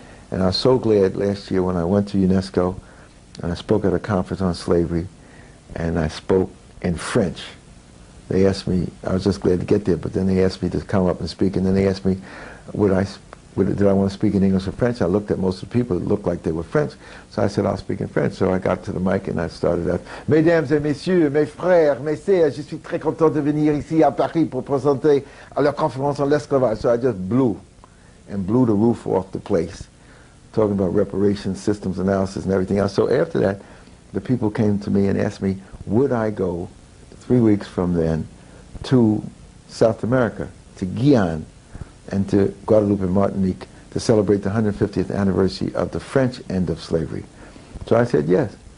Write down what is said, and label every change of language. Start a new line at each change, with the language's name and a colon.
English: And I was so glad last year when I went to UNESCO and I spoke at a conference on slavery, and I spoke in French. They asked me, I was just glad to get there, but then they asked me to come up and speak, and then they asked me, did I want to speak in English or French? I looked at most of the people that looked like they were French, so I said, I'll speak in French. So I got to the mic and I started out,
French: Mesdames et messieurs, mes frères, mes sœurs, je suis très content de venir ici à Paris pour présenter à la conférence sur l'esclavage.
English: So I just blew the roof off the place, talking about reparations, systems analysis, and everything else. So after that, the people came to me and asked me, would I go 3 weeks from then to South America, to Guyane, and to Guadeloupe and Martinique to celebrate the 150th anniversary of the French end of slavery. So I said yes.